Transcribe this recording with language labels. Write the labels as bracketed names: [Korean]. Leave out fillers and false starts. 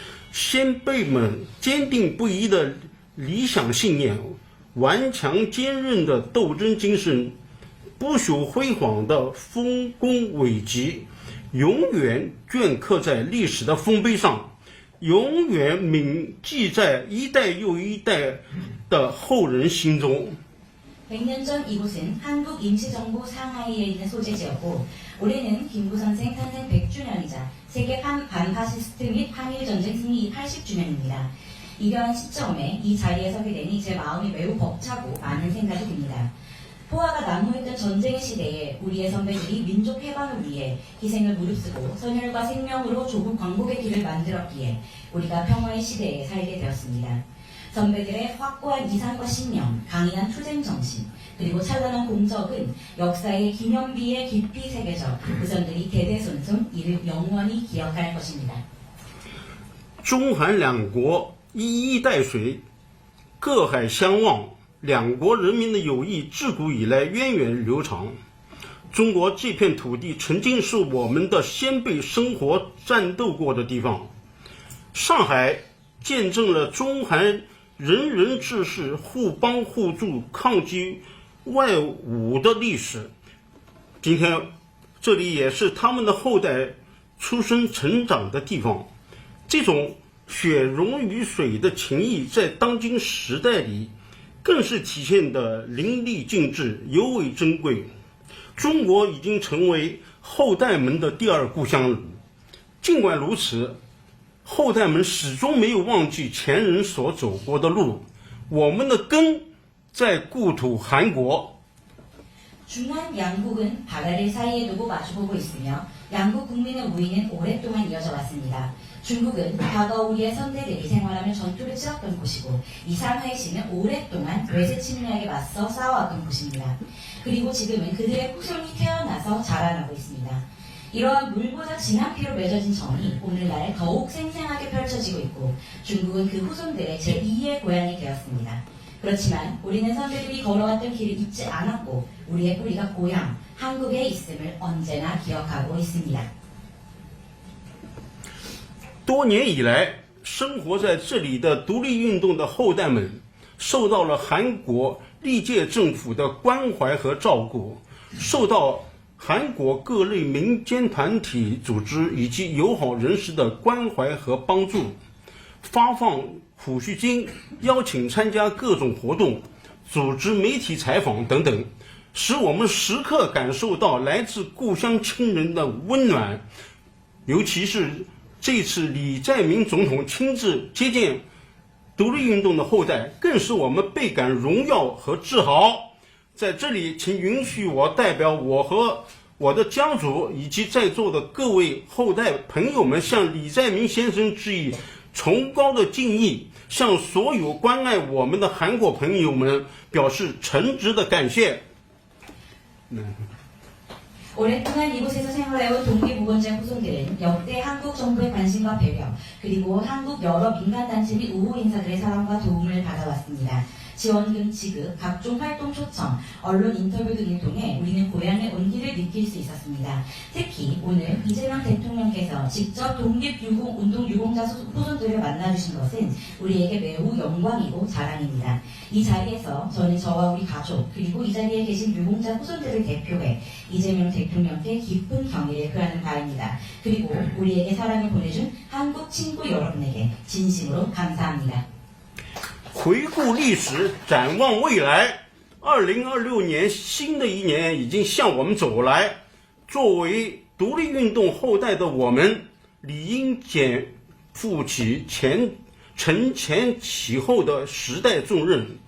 [Chinese] 先辈们坚定不移的理想信念，顽强坚韧的斗争精神，不朽辉煌的丰功伟绩，永远镌刻在历史的丰碑上，永远铭记在一代又一代的后人心中。 [Korean] 100년 전 이곳은 한국 임시정부 상하이에 있는 소재지였고 올해는 김구 선생 탄생 100주년이자 세계 반파시스트 및 한일전쟁 승리 80주년입니다. 이러한 시점에 이 자리에 서게 되니 제 마음이 매우 벅차고 많은 생각이 듭니다. 포화가 난무했던 전쟁의 시대에 우리의 선배들이 민족 해방을 위해 희생을 무릅쓰고 선열과 생명으로 조국 광복의 길을 만들었기에 우리가 평화의 시대에 살게 되었습니다. 선배들의 확고한 이상과 신념, 강인한 투쟁 정신, 그리고 찬란한 공적은 역사의 기념비에 깊이 새겨져 후손들이 대대손손 이를 영원히 기억할 것입니다. [Chinese] 中韩两国一衣带水，各海相望，两国人民的友谊自古以来源远流长。中国这片土地曾经是我们的先辈生活战斗过的地方，上海见证了中韩 人人志士互帮互助、抗击外侮的历史。今天，这里也是他们的后代出生成长的地方。这种血溶于水的情谊，在当今时代里，更是体现得淋漓尽致，尤为珍贵。中国已经成为后代们的第二故乡了。尽管如此， 后代们始终没有忘记前人所走过的路，我们的根在故土韩国。 [Korean] 중한 양국은 바다를 사이에 두고 마주보고 있으며 양국 국민의 우위는 오랫동안 이어져 왔습니다. 중국은 과거 우리의 선대들이 생활하며 전투를 치렀던 곳이고 이 상하이시는 오랫동안 외세 침략에 맞서 싸워왔던 곳입니다. 그리고 지금은 그들의 후손이 태어나서 자라나고 있습니다. 이러한 물보다 진한 피로 맺어진 정이 오늘날 더욱 생생하게 펼쳐지고 있고 중국은 그 후손들의 제2의 고향이 되었습니다. 그렇지만 우리는 선배들이 걸어왔던 길을 잊지 않았고 우리의 뿌리가 고향, 한국에 있음을 언제나 기억하고 있습니다. [Chinese] 多年以来，生活在这里的独立运动的后代们，受到了韩国历届政府的关怀和照顾，受到 韩国各类民间团体组织以及友好人士的关怀和帮助，发放抚恤金，邀请参加各种活动，组织媒体采访等等，使我们时刻感受到来自故乡亲人的温暖。尤其是这次李在明总统亲自接见独立运动的后代，更使我们倍感荣耀和自豪。在这里，请允许我代表我和我的家族以及在座的各位后代朋友们，向李在明先生致以崇高的敬意，向所有关爱我们的韩国朋友们表示诚挚的感谢。 [Korean] 오랫동안 이곳에서 생활해온 독립우원자 후손들은 역대 한국 정부의 관심과 배려, 그리고 한국 여러 민간단체 및 우호 인사들의 사랑과 도움을 받아왔습니다. 지원금 지급, 각종 활동 초청, 언론 인터뷰 등을 통해 우리는 고향의 온기를 느낄 수 있었습니다. 특히 오늘 이재명 대통령께서 직접 독립운동 유공자 후손들을 만나주신 것은 우리에게 매우 영광이고 자랑입니다. 이 자리에서 저는 저와 우리 가족, 그리고 이 자리에 계신 유공자 후손들을 대표해 이재명 대통령께 깊은 경의를 표하는 바입니다. 그리고 우리에게 사랑을 보내준 한국 친구 여러분에게 진심으로 감사합니다. [Chinese] 回顾历史，展望未来，2026年新的一年已经向我们走来。作为独立运动后代的我们，理应肩负起承前启后的时代重任，